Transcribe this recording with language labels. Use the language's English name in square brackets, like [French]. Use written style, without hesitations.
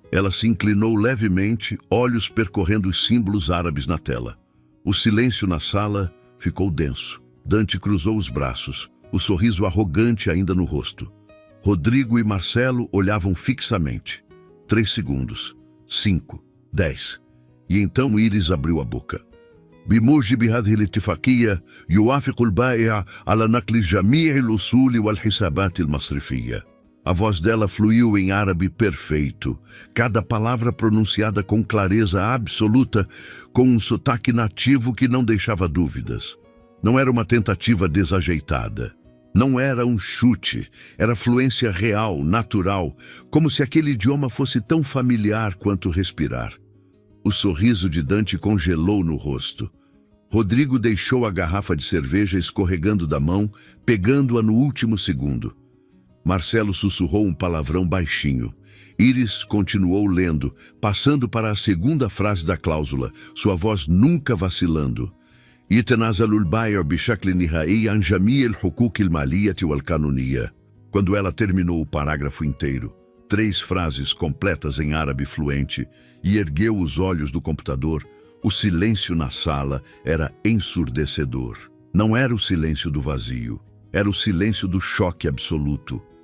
[Portuguese] Ela se inclinou levemente, olhos percorrendo os símbolos árabes na tela. O silêncio na sala ficou denso. Dante cruzou os braços, o sorriso arrogante ainda no rosto. Rodrigo e Marcelo olhavam fixamente. 3 segundos. 5. 10. E então Iris abriu a boca. [Arabic] بموجب هذه الاتفاقية يوافق البائع على نقل جميع الأصول والحسابات المصرفية. [Portuguese] A voz dela fluiu em árabe perfeito, cada palavra pronunciada com clareza absoluta, com um sotaque nativo que não deixava dúvidas. Não era uma tentativa desajeitada. Não era um chute, era fluência real, natural, como se aquele idioma fosse tão familiar quanto respirar. O sorriso de Dante congelou no rosto. Rodrigo deixou a garrafa de cerveja escorregando da mão, pegando-a no último segundo. Marcelo sussurrou um palavrão baixinho. Iris continuou lendo, passando para a segunda frase da cláusula, sua voz nunca vacilando. [Arabic] يتنازل البائع بشكل نهائي عن جميع الحقوق المالية والقانونية. [Portuguese] Quando ela terminou o parágrafo inteiro, 3 frases completas em árabe fluente, e ergueu os olhos do computador, o silêncio na sala era ensurdecedor. Não era o silêncio do vazio, era o silêncio do choque absoluto.